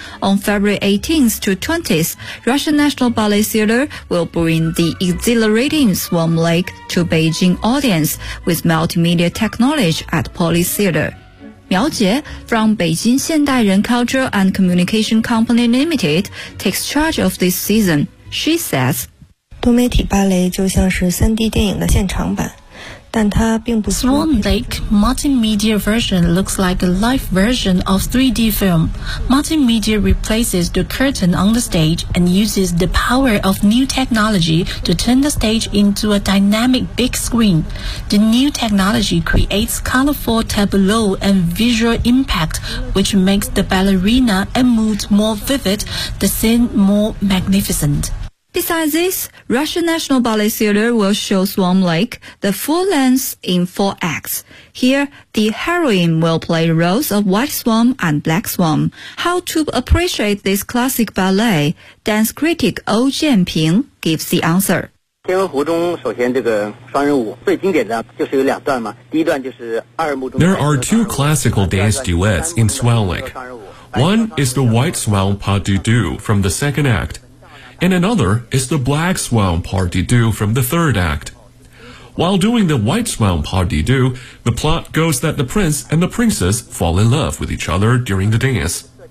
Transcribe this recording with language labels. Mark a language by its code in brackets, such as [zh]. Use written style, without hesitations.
[en] On February 18th to 20th, Russian National Ballet Theater will bring the exhilarating Swan Lake to Beijing audience with multimedia technology at Poly Theater. 苗杰 from Beijing 现代人 Culture and Communication Company Limited takes charge of this season. She says, [zh] 多媒体芭蕾就像是 3D 电影的现场版，但它并不错。 [en] Swan Lake multimedia version looks like a live version of 3D film. Multimedia replaces the curtain on the stage and uses the power of new technology to turn the stage into a dynamic big screen. The new technology creates colorful tableau and visual impact, which makes the ballerina and mood more vivid, the scene more magnificent. Besides this, Russian National Ballet Theatre will show Swan Lake the full length in four acts. Here, the heroine will play the roles of White Swan and Black Swan. How to appreciate this classic ballet? Dance critic Ou Jianping gives the answer. [zh] 天鹅湖中首先这个双人舞最经典的就是有两段嘛，第一段就是二幕中。 [en] There are two classical dance duets in Swan Lake. One is the White Swan Pas de Deux from the second act. And another is the Black Swan Pas de Deux from the third act. While doing the White Swan Pas de Deux, the plot goes that the prince and the princess fall in love with each other during the dance.